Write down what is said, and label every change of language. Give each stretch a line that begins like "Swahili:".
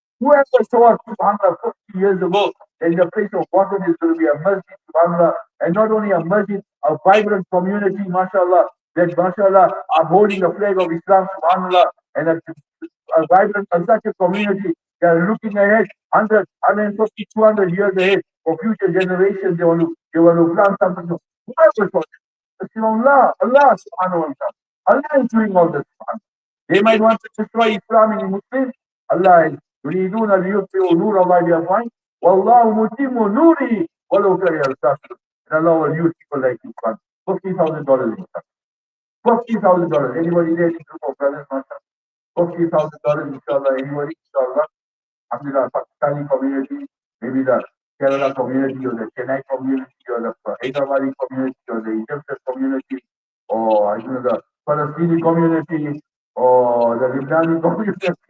English: Whoever thought, SubhanAllah, 50 years ago, that in the place of water is going to be a masjid, SubhanAllah, and not only a masjid, a vibrant community, mashallah, that mashallah are holding the flag of Islam, SubhanAllah, and a vibrant and such a community. They are looking ahead 100, 150, 200 years ahead for future generations. They want to plant something. Whoever thought Allah, Allah subhanahu wa ta'ala. Allah is doing all this. They might want to destroy Islam in Muslims. Allah is
Arabic: يريدون ليطفئوا نور الله بأفواههم والله متم نوره ولو كره الكافرون.
English: And Allah will use people like you. $50,000 in $50,000. Anybody there in group of brothers, $50,000 inshallah. Anybody, inshallah. Alhamdulillah, Pakistani community, maybe the Kerala community or the Chennai community or the Hyderabadi community or the Egyptian community or the Palestinian community or the Lebanese community.